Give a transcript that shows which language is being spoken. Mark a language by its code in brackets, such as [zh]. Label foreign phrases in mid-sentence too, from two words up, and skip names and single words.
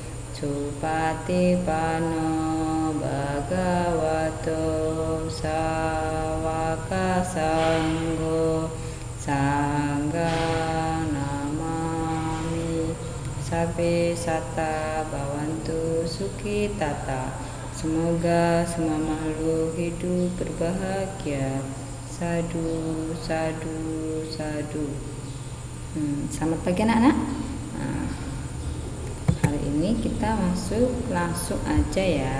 [pi] supatipanno bhagavato sawaka sanggo sangghang namami sabbe satta bhavantu sukhitata. [id] Semoga semua makhluk hidup berbahagia. [pi] Sadu, sadu, sadu. [id] Selamat pagi anak-anak. Hari ini kita masuk langsung aja ya.